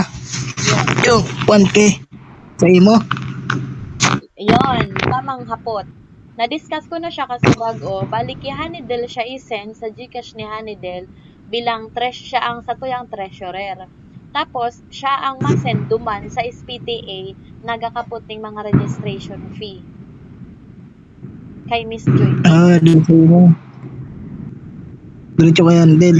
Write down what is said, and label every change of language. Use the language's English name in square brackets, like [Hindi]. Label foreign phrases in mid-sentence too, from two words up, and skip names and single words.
[Bikol] Yung 1K sa imo? Yon, tamang hapot. Na-discuss ko na siya kasi bago, balik kay Hanidel siya isend sa GCash ni Hanidel bilang siya ang satuyang treasurer. Tapos, siya ang masend duman sa SPTA nagakapot ng mga registration fee. Kay Miss Joy. Dito sa imo. Diretso kay Handel.